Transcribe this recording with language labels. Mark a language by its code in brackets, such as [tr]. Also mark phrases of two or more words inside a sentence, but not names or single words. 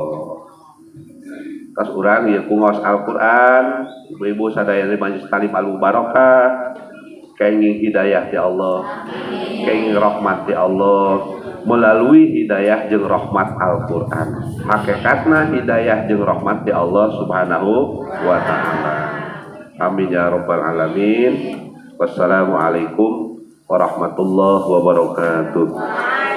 [su] Tas urang ieu ngaos Al-Quran, ibu-ibu sadaya di Majelis Talim Al-Mubarakah kenging hidayah ti Allah, kenging rahmat ti Allah melalui hidayah jeung rahmat Al-Qur'an. Hakikatna hidayah jeung rahmat ti Allah [ar] سبحانه وتعالى. آمين يا رب العالمين. والسلام عليكم ورحمة الله وبركاته.